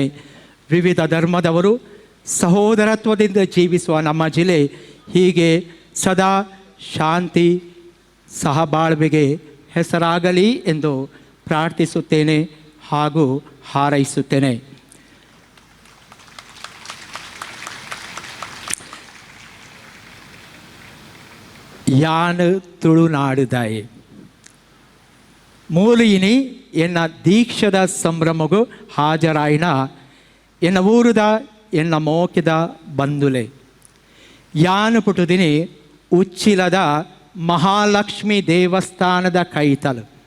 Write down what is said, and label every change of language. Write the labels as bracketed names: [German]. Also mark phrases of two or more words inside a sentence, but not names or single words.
[Kannada] ವಿವಿಧ ಧರ್ಮದವರು ಸಹೋದರತ್ವದಿಂದ ಜೀವಿಸುವ ನಮ್ಮ ಜಿಲ್ಲೆ ಹೀಗೆ ಸದಾ ಶಾಂತಿ ಸಹಬಾಳ್ವೆಗೆ ಹೆಸರಾಗಲಿ ಎಂದು ಪ್ರಾರ್ಥಿಸುತ್ತೇನೆ ಹಾಗೂ ಹಾರೈಸುತ್ತೇನೆ. [Tulu] ಯಾನ್ ತುಳುನಾಡುದಾಯಿ ಮೂಲಿಯಿನಿ ಎನ್ನ ದೀಕ್ಷದ ಸಂಭ್ರಮಗೂ ಹಾಜರಾಯಿನ ಎನ್ನ ಊರುದ ಎನ್ನ ಮೋಕಿದ ಬಂದುಲೆ ಯಾನು ಪುಟುದಿನಿ ಉಚ್ಚಿಲದ ಮಹಾಲಕ್ಷ್ಮಿ ದೇವಸ್ಥಾನದ ಕೈತಲು